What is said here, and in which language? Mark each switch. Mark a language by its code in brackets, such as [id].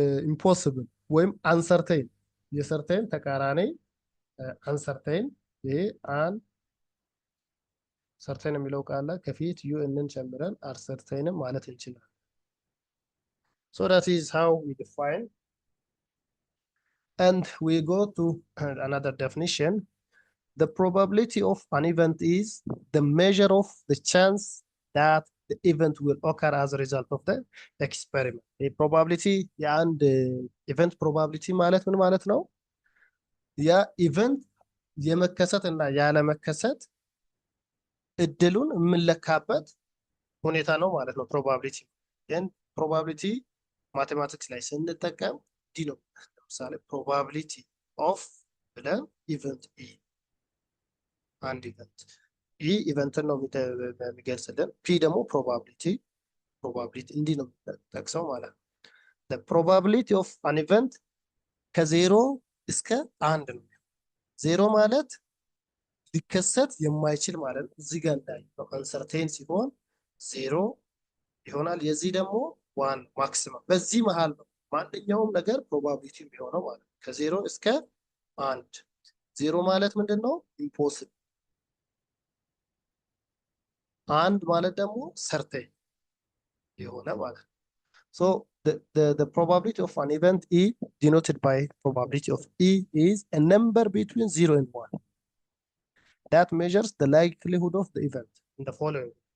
[en] impossible ወይም uncertain የሰርቴን ተቃራኒ uncertain ይሄ certain [am] የሚለው ቃል ከፊት ዩንን ጨምረን uncertain ማለት እንችላለን። [en] So that is how we define, and we go to another definition. The probability of an event is the measure of the chance that the event will occur as a result of the experiment. The probability and event probability [am] ማለት ምን ማለት ነው? ያ ኢቨንት የመከሰት እና ያለመከሰት እድሉን የምንለካበት ሁኔታ ነው ማለት ነው ፕሮባቢሊቲ። ይህን ፕሮባቢሊቲ ማቴማቲክስ ላይ ስንጠቀም ዲ ነው። ለምሳሌ ፕሮባቢሊቲ ኦፍ ብለን ኢቨንት ኢ አንድ ኢቨንት ኢ ኢቨንትን ነው የሚገልጽልን። ፒ ደግሞ ፕሮባቢሊቲ እንዲህ ነው ጠቅሰው ማለት ነው። [en] the probability of an event [am] ከዜሮ እስከ 1 ነው። ዜሮ ማለት ሊከሰት የማይችል ማለት ነው። እዚህ ጋር እንዳይለው አንሰርቴን ሲሆን ዜሮ ይሆናል። የዚህ ደግሞ 1 ማክሲመም በዚህ መሃል ነው ማንኛውም ነገር ፕሮባቢሊቲ የሚሆነው ማለት ነው። ከዜሮ እስከ 1 ዜሮ ማለት ምንድነው? [en] ኢምፖሲብል። [am] 1 ማለት ደግሞ ሰርቴን የሆነ ማለት ነው። [en] So the probability of an event E denoted by probability of E is a number between 0 and 1 that measures the likelihood of the event in the following.